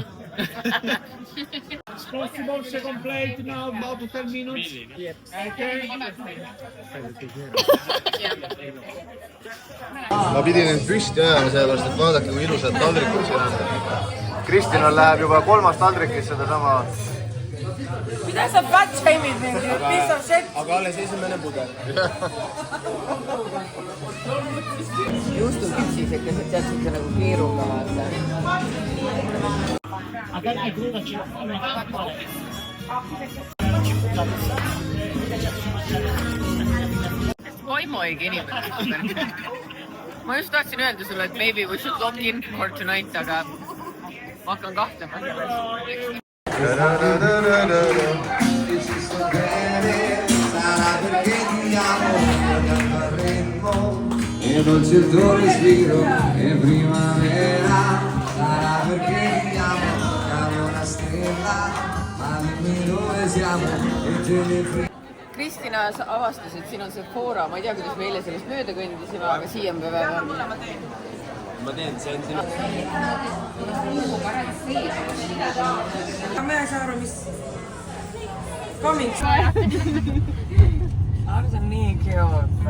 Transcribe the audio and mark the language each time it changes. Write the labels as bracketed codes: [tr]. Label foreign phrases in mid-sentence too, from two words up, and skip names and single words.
[et] ma pidin end püsti ajama, sellepärast et vaadake, kui ilusad taldrikud siin on. Kristinal läheb juba 3. taldrikis sedasama. Mida sa [en] fat shame'id [et] mind, [en] piece of shit? [et] Aga alles esimene pudel. Juustuküpsisekesed, tead, siuke nagu keeruga vaata. Vaimoigi inimene. Ma just tahtsin öelda sulle, et [en] maybe we should lock in for tonight, [et] aga ma hakkan kahtlema. [it] E dolce il tuo respiro e primavera sarà perché ti amo, siamo una stella, ma dimmi dove siamo e te ne frega. [et] Kristina avastas, et siin on Sephora, ma ei tea, kuidas me eile sellest mööda kõndisime, aga siia me peame. Ma teen, see on sinu. Ma ei saa aru, mis... Coming. See on nii cute.